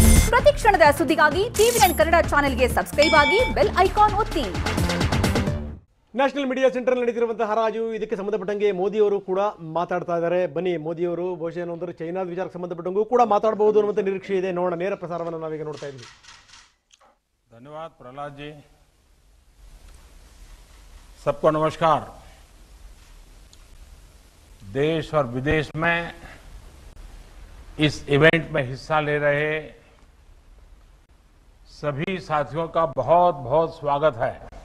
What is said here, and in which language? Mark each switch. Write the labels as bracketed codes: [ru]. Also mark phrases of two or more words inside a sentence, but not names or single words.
[kn] ಪ್ರತಿ ಕ್ಷಣದ ಸುದ್ದಿಗಾಗಿ ಟಿವಿ9 ಕನ್ನಡ ಚಾನೆಲ್ಗೆ ಸಬ್ಸ್ಕ್ರೈಬ್ ಆಗಿ ಬೆಲ್ ಐಕಾನ್ ಒತ್ತಿ. ನ್ಯಾಷನಲ್ ಮೀಡಿಯಾ ಸೆಂಟರ್ ನಡೆಯುತ್ತಿರುವಂತಹ ಹರಾಜು ಇದಕ್ಕೆ ಸಂಬಂಧಪಟ್ಟಂಗೆ ಮೋದಿಯವರು ಕೂಡ ಮಾತಾಡ್ತಾ ಇದ್ದಾರೆ. ಬನ್ನಿ, ಮೋದಿಯವರು ಬಹುಶಃ ಏನಂದ್ರೆ ಚೈನಾದ ವಿಚಾರಕ್ಕೆ ಸಂಬಂಧಪಟ್ಟಂಗೂ ಕೂಡ ಮಾತಾಡಬಹುದು ಅನ್ನುವಂಥ ನಿರೀಕ್ಷೆ ಇದೆ. ನೋಡೋಣ, ನೇರ ಪ್ರಸಾರವನ್ನು ನಾವೀಗ ನೋಡ್ತಾ ಇದ್ದೀವಿ. [hi] धन्यवाद प्रहलाद जी। सबको नमस्कार। देश और विदेश में इस इवेंट में हिस्सा ले रहे सभी साथियों का बहुत बहुत स्वागत है।